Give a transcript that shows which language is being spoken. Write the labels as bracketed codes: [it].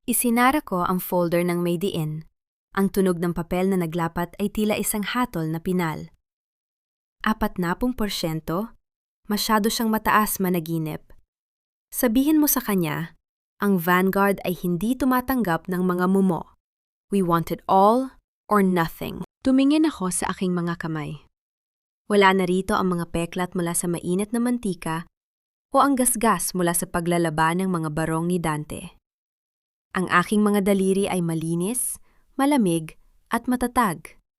[tl] Isinara ko ang folder ng may diin. Ang tunog ng papel na naglapat ay tila isang hatol na pinal. 40%? Masyado siyang mataas, managinip. Sabihin mo sa kanya, ang Vanguard ay hindi tumatanggap ng mga mumo. [en] We want it all or nothing. [tl] Tumingin ako sa aking mga kamay. Wala na rito ang mga peklat mula sa mainit na mantika o ang gasgas mula sa paglalaban ng mga barong ni Dante. Ang aking mga daliri ay malinis, malamig at matatag.